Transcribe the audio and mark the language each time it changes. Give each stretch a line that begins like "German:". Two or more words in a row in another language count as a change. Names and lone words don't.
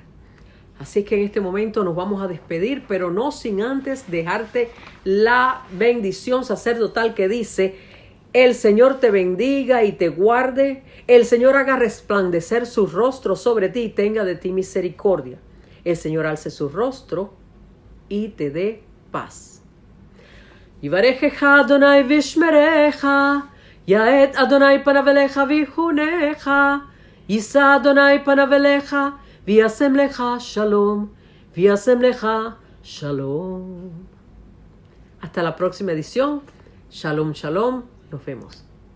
Spanish: Así que en este momento nos vamos a despedir, pero no sin antes dejarte la bendición sacerdotal que dice: El Señor te bendiga y te guarde. El Señor haga resplandecer su rostro sobre ti y tenga de ti misericordia. El Señor alce su rostro y te dé paz.
Hebrew: יברכך אדני וישמרך. יאר אדני פניו אליך ויחנך. ישא אדני פניו אליך וישם לך שלום, וישם לך shalom.
Spanish: Hasta la próxima edición.
Hebrew: שלום, שלום.
Spanish: Nos vemos.